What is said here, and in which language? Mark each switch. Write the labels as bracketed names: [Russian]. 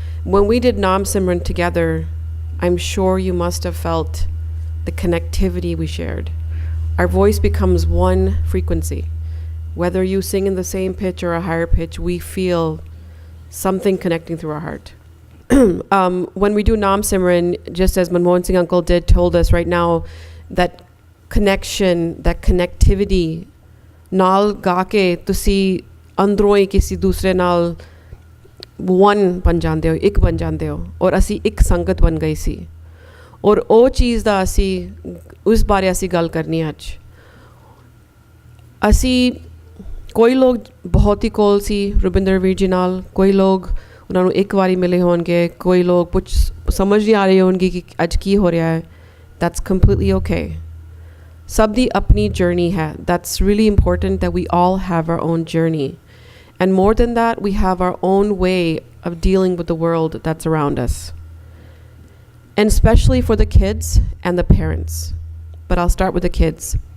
[English] When we did Nam Simran together, I'm sure you must have felt the connectivity we shared. Our voice becomes one frequency. Whether you sing in the same pitch or a higher pitch, we feel something connecting through our heart. When we do Nam Simran, just as Manmohan Singh Uncle told us right now, that connection, that connectivity, [Punjabi] ਨਾਲ ਗਾ ਕੇ ਤੁਸੀਂ ਅੰਦਰੋਂ ਹੀ ਕਿਸੇ ਦੂਸਰੇ ਨਾਲ one ਬਣ ਜਾਂਦੇ ਹੋ, ਇੱਕ ਬਣ ਜਾਂਦੇ ਹੋ, ਔਰ ਅਸੀਂ ਇੱਕ ਸੰਗਤ ਬਣ ਗਈ ਸੀ। ਔਰ ਉਹ ਚੀਜ਼ ਦਾ ਅਸੀਂ ਉਸ ਬਾਰੇ ਅਸੀਂ ਗੱਲ ਕਰਨੀ ਅੱਜ। ਅਸੀਂ ਕੋਈ ਲੋਕ ਬਹੁਤ ਹੀ ਕੋਲ ਸੀ ਰੁਬਿੰਦਰ ਵੀਰ ਜੀ ਨਾਲ, ਕੋਈ ਲੋਕ ਉਹਨਾਂ ਨੂੰ ਇੱਕ ਵਾਰੀ ਮਿਲੇ ਹੋਣਗੇ, ਕੋਈ ਲੋਕ ਕੁਝ ਸਮਝ ਨਹੀਂ ਆ ਰਹੇ ਹੋਣਗੇ ਕਿ ਅੱਜ ਕੀ ਹੋ ਰਿਹਾ ਹੈ। [English] That's completely okay. [Punjabi] Sab di apni journey hai. [English] That's really important that we all have our own journey. And more than that, we have our own way of dealing with the world that's around us. And especially for the kids and the parents. But I'll start with the kids.